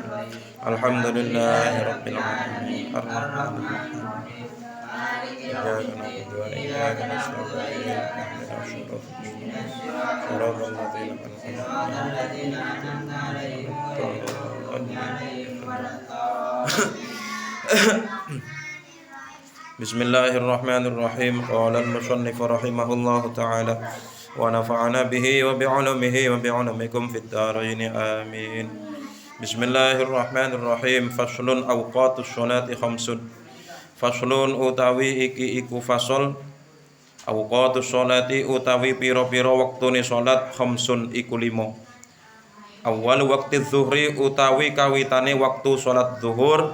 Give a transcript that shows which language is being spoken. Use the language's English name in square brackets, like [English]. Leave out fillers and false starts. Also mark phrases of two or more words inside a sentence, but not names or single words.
[Arabic] الحمد لله رب العالمين الرحمن الرحيم إياك نعبد وإياك نستعين اهدنا الصراط الذين أنعمت عليهم بسم الله الرحمن الرحيم. قال المصنف رحمه الله تعالى ونفعنا به وبعلمه وبعلمكم في الدارين آمين. بسم الله الرحمن الرحيم. فصل أوقات الصلاة خمس. فصل [Javanese] utawi iki iku fasol. [Arabic] أوقات الصلاة [Javanese] utawi pira-pira wektune salat khamsun iku 5. [Arabic] أول وقت الظهر [Javanese] utawi kawitane waktu salat zuhur.